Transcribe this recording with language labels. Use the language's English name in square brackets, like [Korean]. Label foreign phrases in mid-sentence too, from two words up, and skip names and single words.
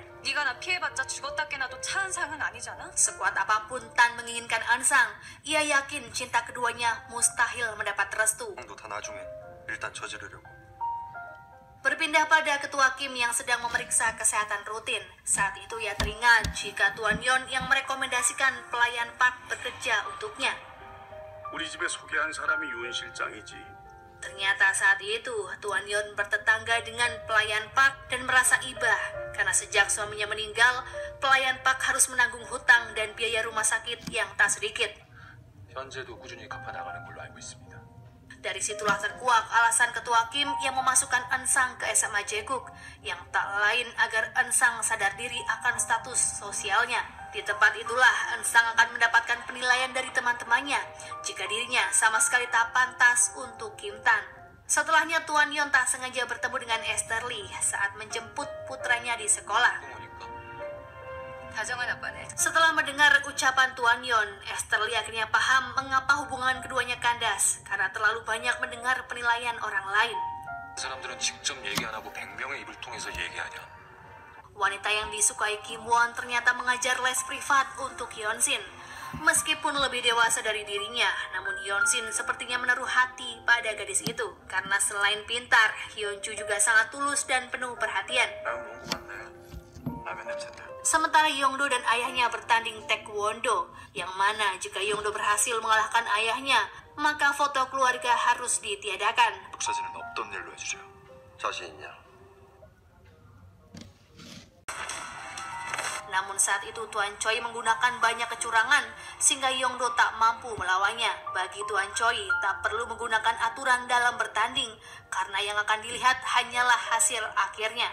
[Korean] 네가 나 피해봤자 죽었다 깨나도 차은상은 아니잖아? [Indonesian] Sekuat apapun Tan menginginkan Eun-sang, ia yakin cinta keduanya mustahil mendapat restu. [Korean] 형도 다 나중에 일단 저지르려고. [Indonesian] Berpindah pada ketua Kim yang sedang memeriksa kesehatan rutin. Saat itu ia teringat jika Tuan Yon yang merekomendasikan pelayan Park bekerja untuknya. [Korean] 우리 집에 소개한 사람이 윤 실장이지. [Indonesian] Ternyata saat itu Tuan Yon bertetangga dengan pelayan Park dan merasa iba karena sejak suaminya meninggal, pelayan Park harus menanggung hutang dan biaya rumah sakit yang tak sedikit. [Korean] 현재도 꾸준히 갚아나가는 걸로 알고 있습니다. [Indonesian] Dari situlah terkuak alasan ketua Kim yang memasukkan Eun-sang ke SMA Jaeguk yang tak lain agar Eun-sang sadar diri akan status sosialnya. Di tempat itulah Eun-sang akan mendapatkan penilaian dari teman-temannya jika dirinya sama sekali tak pantas untuk Kim Tan. Setelahnya Tuan Yon tak sengaja bertemu dengan Esther Lee saat menjemput putranya di sekolah. [Korean] 다정한 아빠네. [Indonesian] Setelah mendengar ucapan Tuan Yon, Esther Lee akhirnya paham mengapa hubungan keduanya kandas karena terlalu banyak mendengar penilaian orang lain. [Korean] 사람들은 직접 얘기 안 하고 100명의 입을 통해서 얘기하냐. [Indonesian] Wanita yang disukai Kim Won ternyata mengajar les privat untuk Yeonsin. Meskipun lebih dewasa dari dirinya, namun Yeonsin sepertinya menaruh hati pada gadis itu. Karena selain pintar, Hyunju juga sangat tulus dan penuh perhatian. [Korean] 라면 먹은 거 맞네. 라면 냄새다. [Indonesian] Sementara Yongdo dan ayahnya bertanding taekwondo, yang mana jika Yongdo berhasil mengalahkan ayahnya, maka foto keluarga harus ditiadakan. [Korean] 사진은 없던 일로 해주세요. 자신 있냐? [Indonesian] Namun saat itu Tuan Choi menggunakan banyak kecurangan sehingga Yongdo tak mampu melawannya. Bagi Tuan Choi tak perlu menggunakan aturan dalam bertanding karena yang akan dilihat hanyalah hasil akhirnya.